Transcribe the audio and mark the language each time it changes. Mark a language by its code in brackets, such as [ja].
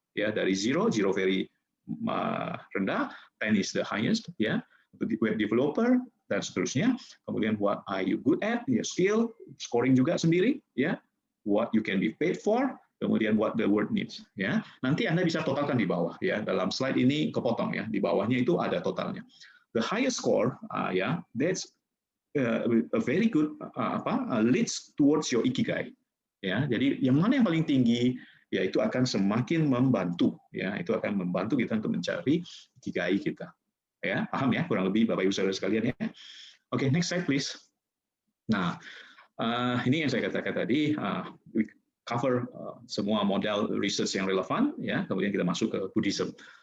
[id] Ya, dari [en] zero very [id] rendah, [en] 10 is the highest, [id] ya, untuk web developer dan seterusnya. Kemudian [en] what are you good at, ya, skill, scoring [id] juga sendiri, [en] ya, what you can be paid for, [id] kemudian [en] what the world needs, ya. [id] Nanti Anda bisa totalkan di bawah, ya. Dalam slide ini kepotong ya, di bawahnya itu ada totalnya. [en] The highest score, ya, that's a very good leads towards your ikigai, ya. [id] Jadi yang mana yang paling tinggi, ya itu akan semakin membantu, ya itu akan membantu kita untuk mencari ikigai kita, ya paham ya kurang lebih Bapak Ibu Saudara sekalian ya. Oke, [en] next slide please. [id] Nah ini yang saya katakan tadi, [en] we cover [id] semua model research yang relevan, ya kemudian kita masuk ke Buddhism.